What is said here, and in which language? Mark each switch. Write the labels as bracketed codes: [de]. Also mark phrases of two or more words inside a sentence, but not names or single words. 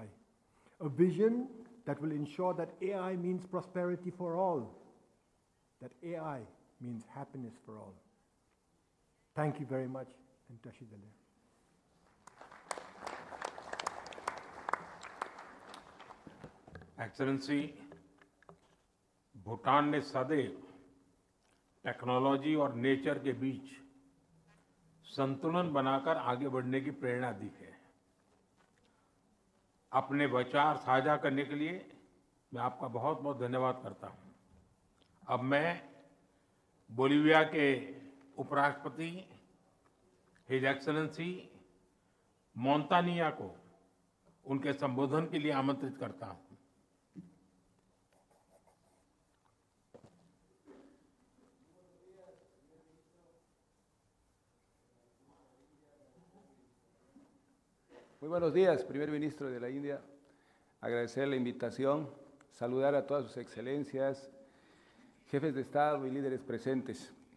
[en] A vision that will ensure that AI means prosperity for all, that AI means happiness for all. Thank you very much, and Tashidale. [hi] एक्सेलेंसी, भूटान ने सदैव टेक्नोलॉजी और नेचर के बीच संतुलन बनाकर आगे बढ़ने की प्रेरणा दी है। अपने विचार साझा करने के लिए मैं आपका बहुत बहुत धन्यवाद करता हूं। अब मैं बोलिविया के उपराष्ट्रपति [en] His Excellency [hi] मोंतानिया को उनके संबोधन के लिए आमंत्रित करता हूं। [es] Muy buenos días, primer ministro de la India. Agradecer la invitación, saludar a todas sus excelencias, jefes de Estado y líderes presentes.